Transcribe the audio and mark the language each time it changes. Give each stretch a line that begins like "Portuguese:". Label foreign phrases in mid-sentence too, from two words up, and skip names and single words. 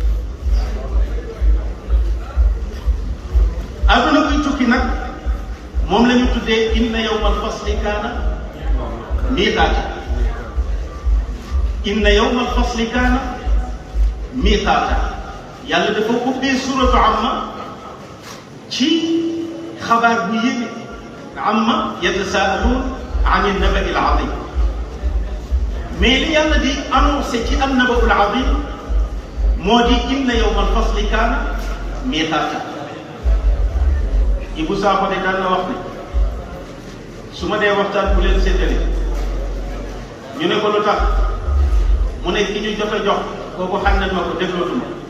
Wolof: àdduna buy tukki nag moom la ñu tuddee
Arabic: إن يوم الفصل كان ميقاتا. إن يوم الفصل كان ميقاتا.
Wolof: yàlla dafa ubbee suuratu amma ci xabaar bu yéeme
Arabic: عم يتساءلون عن النبإ العظيم
Wolof: mais li yàlla di annoncé ci
Arabic: النبأ العظيم
Wolof: moo di
Arabic: إن يوم الفصل كان ميقاتا.
Wolof: Ibou Sakho de daan na wax ne su ma dee waxtaan bu leen séddale ñu ne ko lu tax mu ne ki ñu jot a jox kooku xam nañ ma ko déglootuma